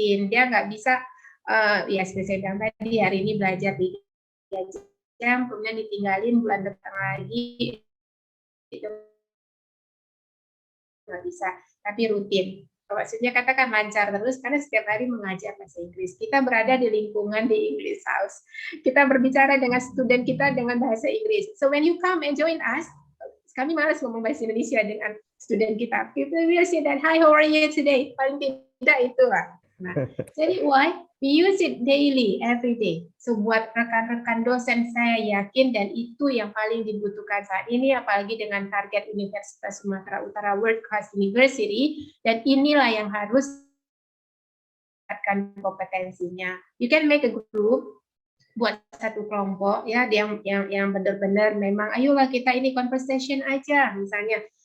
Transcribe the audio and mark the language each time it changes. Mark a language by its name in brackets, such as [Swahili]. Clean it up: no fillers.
[Indonesian] Dia nggak bisa ya seperti saya bilang tadi, hari ini belajar 3 jam, kemudian ditinggalin bulan depan lagi, itu nggak bisa, tapi rutin. Maksudnya katakan lancar terus, karena setiap hari mengajar bahasa Inggris. Kita berada di lingkungan di English House. Kita berbicara dengan student kita dengan bahasa Inggris. [English] So when you come and join us, [Indonesian] kami malas ngomong bahasa Indonesia dengan student kita. [English] Kita will say that, hi, how are you today? [Indonesian] Paling tidak itu lah. [English] Nah, jadi why? We use it daily, every day. [Indonesian] So buat rekan-rekan dosen saya yakin, dan itu yang paling dibutuhkan saat ini, apalagi dengan target Universitas Sumatera Utara World Class University, dan inilah yang harus meningkatkan kompetensinya. [English] You can make a group, [Indonesian] buat satu kelompok ya, yang benar-benar memang ayolah kita ini conversation aja misalnya.